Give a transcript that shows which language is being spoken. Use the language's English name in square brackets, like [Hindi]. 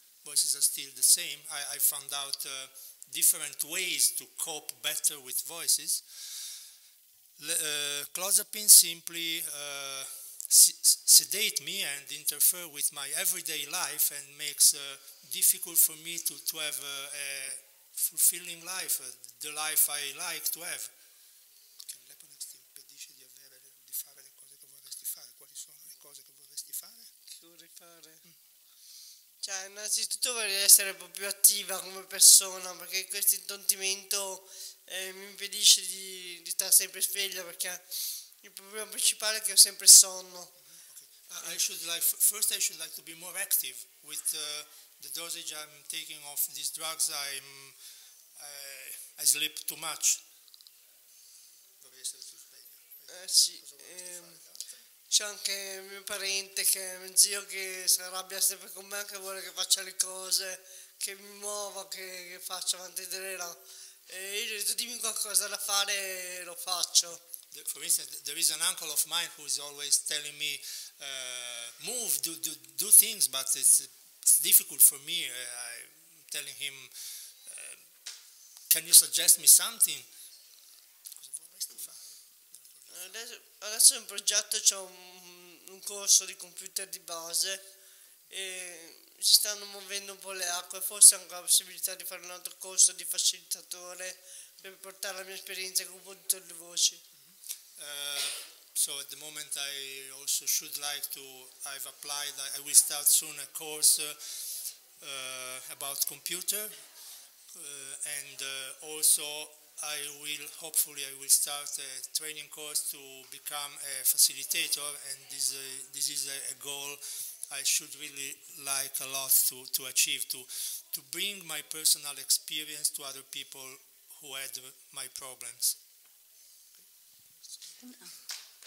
[English] Voices are still the same. I found out different ways to cope better with voices. Clozapine simply sedate me and interfere with my everyday life and makes difficult for me to have a fulfilling life, the life I like to have. [Italian] L'Eponex ti impedisce di fare le cose che vorresti fare. Quali sono le cose che vorresti fare? Che vorrei fare? Cioè, innanzitutto vorrei essere un po' più attiva come persona, perché questo intontimento mi impedisce di stare sempre sveglia, perché il problema principale è che ho sempre sonno. [English] I should like to be more active with the dosage I'm taking of these drugs. I sleep too much. [Italian] Dovrei essere più sveglio. Sì. C'è anche mio parente, che è mio zio, che si arrabbia sempre con me, che vuole che faccia le cose, che mi muova, che faccia avanti e là. E io gli ho detto, dimmi qualcosa da fare e lo faccio. [English] For instance, there is an uncle of mine who is always telling me, move, do things, but it's difficult for me. I'm telling him, can you suggest me something? [Italian] Cosa vorresti fare? Adesso in progetto c'è un corso di computer di base e si stanno muovendo un po' le acque, forse anche la possibilità di fare un altro corso di facilitatore per portare la mia esperienza con computer di voci. [English] So at the moment I also should like to, I've applied, I will start soon a course about computer and also hopefully I will start a training course to become a facilitator, and this is a goal I should really like a lot to achieve, to bring my personal experience to other people who had my problems.